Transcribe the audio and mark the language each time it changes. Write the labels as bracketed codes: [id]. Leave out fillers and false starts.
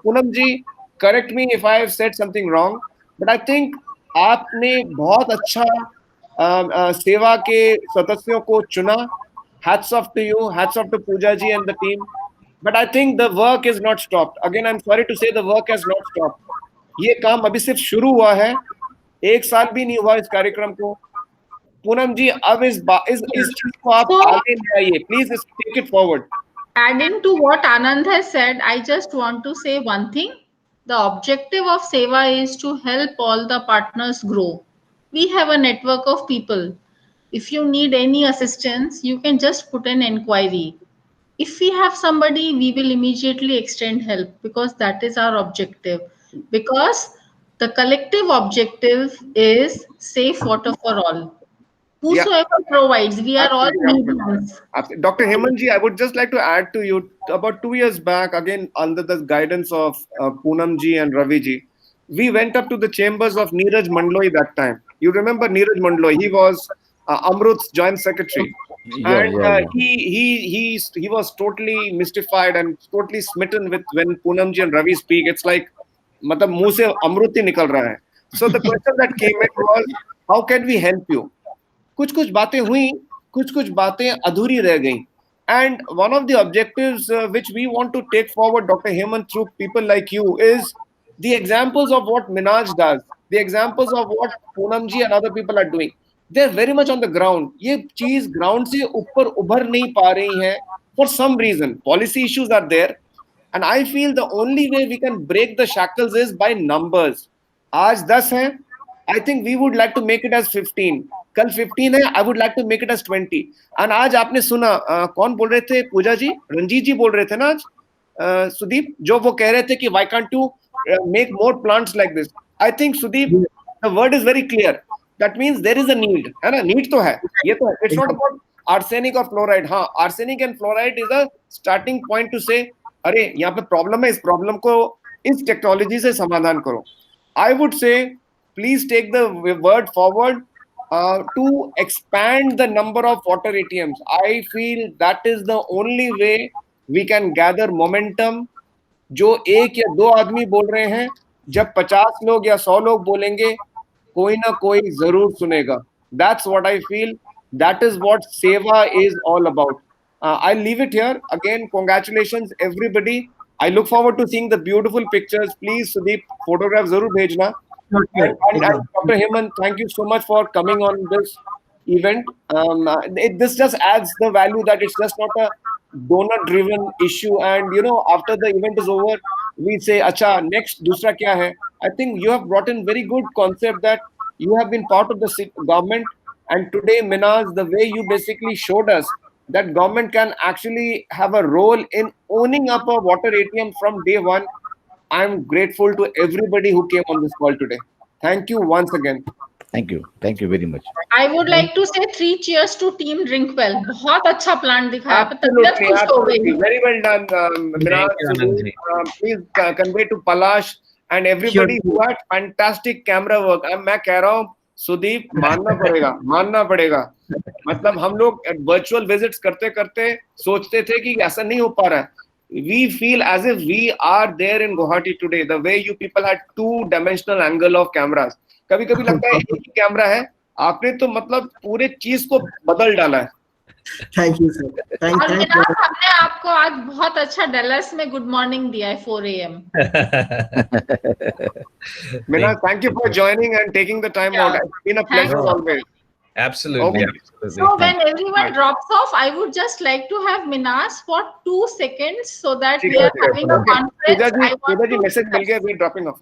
[en] Poonam ji, correct me if I have said something wrong, but I think [hi] आपने बहुत अच्छा सेवा के सदस्यों को चुना. [en] Hats off to you. Hats off to Pooja ji and the team. But I think the work is not stopped. Again, I'm sorry to say the work has not stopped. [hi] ये काम अभी सिर्फ शुरू हुआ है. 1 साल भी नहीं हुआ इस कार्यक्रम को. पूनम जी, अब इस चीज को आप आगे ले आइए. [en] Please take it forward. Adding to what Anand has said, I just want to say one thing. The objective of Seva is to help all the partners grow. We have a network of people. If you need any assistance, you can just put an inquiry. If we have somebody, we will immediately extend help, because that is our objective. Because the collective objective is safe water for all. Whosoever provides, we are all needy ones. Dr. Hemanji, I would just like to add to you, about 2 years back, again under the guidance of Poonam ji and Ravi ji, we went up to the chambers of Neeraj Mandloi that time. You remember Neeraj Mandloi? He was Amrut's joint secretary. He was totally mystified and totally smitten with when Poonam ji and Ravi speak. It's like, [hi] मतलब मुंह से अमृत ही निकल रहा है. [en] So the question that came in was, how can we help you? [hi] कुछ बातें हुई, कुछ बातें अधूरी रह गई. [en] And one of the objectives which we want to take forward, Dr. Hemant, through people like you, is the examples of what Minaj does, the examples of what Poonam ji and other people are doing. They're very much on the ground. [hi] ये चीज ground से ऊपर उभर नहीं पा रही है [en] for some reason. Policy issues are there. And I feel the only way we can break the shackles is by numbers. [hi] आज 10 हैं, [en] I think we would like to make it as 15. कल 15 है, I would like to make it as 20. [hi] And आज आपने सुना कौन बोल रहे थे? पूजा जी, रंजीत जी बोल रहे थे ना आज, सुदीप, जो वो कह रहे थे कि [en] why can't you make more plants like this? I think Sudeep, the word is very clear. That means there is a need, [hi] है ना? Need तो है, ये तो है. [en] It's not about arsenic or fluoride. [hi] हाँ, [en] arsenic and fluoride is a starting point to say, [hi] अरे यहाँ पे प्रॉब्लम है, इस प्रॉब्लम को इस टेक्नोलॉजी से समाधान करो. [en] I would say, please take the word forward to expand the number of water ATMs. I feel that is the only way we can gather momentum. [hi] जो एक या दो आदमी बोल रहे हैं, जब 50 लोग या 100 लोग बोलेंगे, कोई ना कोई जरूर सुनेगा. [en] That's what I feel. That is what Seva is all about. I'll leave it here. Again, congratulations everybody. I look forward to seeing the beautiful pictures. Please, Sudeep, photograph [hi] zarur bhejna. [en] And Dr. Hemant, thank you so much for coming on this event. This just adds the value that it's just not a donor-driven issue. And after the event is over, we say, "Acha, next, [hi] dusra kya hai?" [en] I think you have brought in very good concept that you have been part of the government. And today, Minaz, the way you basically showed us that government can actually have a role in owning up a water ATM from day one. I'm grateful to everybody who came on this call today. Thank you once again. Thank you very much. I would like to say 3 cheers to team Drinkwell. [hi] बहुत अच्छा plan दिखाया, तबीयत [en] Absolutely, [hi] खुश हो [en] absolutely. [hi] गई. [en] Very well done, Minaj. you, Anand ji. Please convey to Palash and everybody who had fantastic camera work. [hi] मैं कह रहा हूँ सुदीप, मानना पड़ेगा. मतलब हम लोग वर्चुअल विजिट्स करते करते सोचते थे कि ऐसा नहीं हो पा रहा है. [en] We feel as if we are there in Guwahati today. The way you people had 2-dimensional angle of cameras. [hi] कभी-कभी लगता है एक ही कैमरा है, आपने तो मतलब पूरे चीज को बदल डाला है. [en] Thank you, sir. Thank [hi] और [en] you. [hi] मिनाज, हमने आपको आज बहुत अच्छा डलस में गुड मॉर्निंग दिया है 4 AM. [en] Minaj, thank you for joining and taking the time out. It's been a pleasure always. Absolutely. Okay. Absolutely. So when everyone drops off, I would just like to have Minaj for 2 seconds so that we are having a conference. I want to message [hi] मिल गया, [en] we're dropping off.